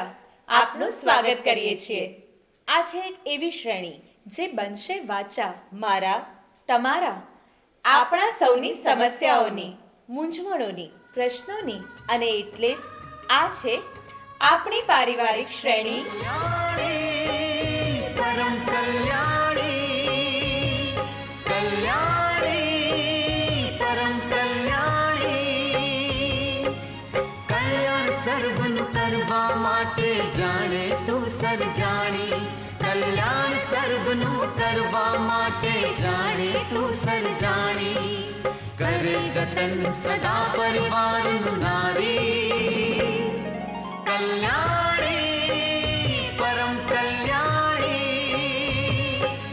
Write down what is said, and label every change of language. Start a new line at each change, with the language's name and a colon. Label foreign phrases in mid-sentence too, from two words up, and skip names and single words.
Gujarati: આપનું સ્વાગત કરીએ છીએ. આ છે એક એવી શ્રેણી જે બનશે વાચા મારા તમારા આપણા સૌની સમસ્યાઓની, મૂંઝવણોની પ્રશ્નોની. અને એટલે જ આ છે આપણી પારિવારિક શ્રેણી પરમ કલ્યાણી કલ્યાણી પરમ કલ્યાણી કલ્યાણ સર્વનું કરવા માટે જાણે તું સર્જાણી કલ્યાણ સર્વનું કરવા માટે જાણે તું સર્જાણી કરે જતન સદા પરિવારનું નારી કલ્યાણી પરમ કલ્યાણી